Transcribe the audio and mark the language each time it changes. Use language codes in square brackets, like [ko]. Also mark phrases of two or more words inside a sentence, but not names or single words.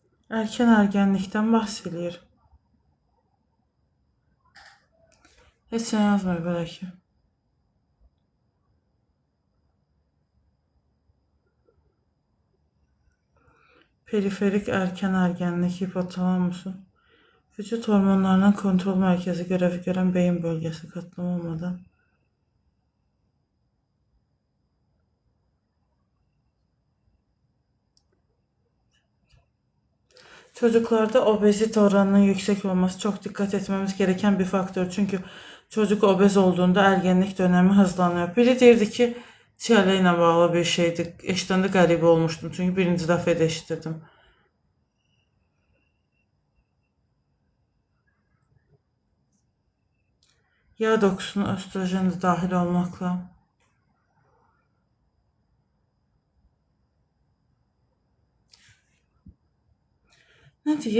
[tr] Erken ergenlikten bahsedilir. [az] Heç nə yazmır belə ki. [tr] Periferik erken ergenlik hipotalamusun vücut hormonlarının kontrol merkezi görevi gören beyin bölgesi katılım olmadan. Çocuklarda obezite oranının yüksek olması çok dikkat etmemiz gereken bir faktör. Çünkü çocuk obez olduğunda ergenlik dönemi hızlanıyor. [az] Biri derdi ki çiyələ ilə bağlı bir şeydi. Eşitəndə qəribə olmuştum. Çünkü birinci dəfə də eşitdim. [tr] Yağ dokusuna östrojen de dahil olmakla. [az] Ne deyir?